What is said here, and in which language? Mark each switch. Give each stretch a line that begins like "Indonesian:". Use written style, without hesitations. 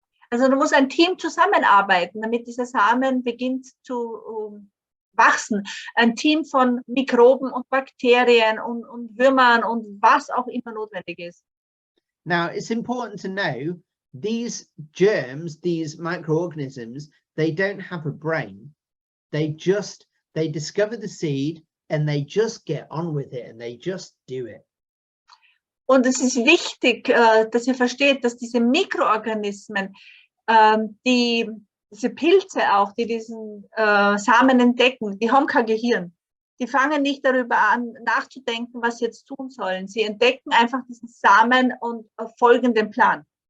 German: Also da muss ein Team zusammenarbeiten, damit dieser Samen beginnt zu wachsen. Ein Team von Mikroben und Bakterien und Würmern und was auch immer notwendig ist.
English: Now, it's important to know these germs, these microorganisms, they don't have a brain. They discover the seed and they just get on with it and they just do it.
German: Und es ist wichtig, dass ihr versteht, dass diese Mikroorganismen, diese Pilze auch, die diesen Samen entdecken, die haben kein Gehirn. Die fangen nicht darüber an, nachzudenken, was sie jetzt tun sollen. Sie entdecken einfach diesen Samen und folgen dem Plan.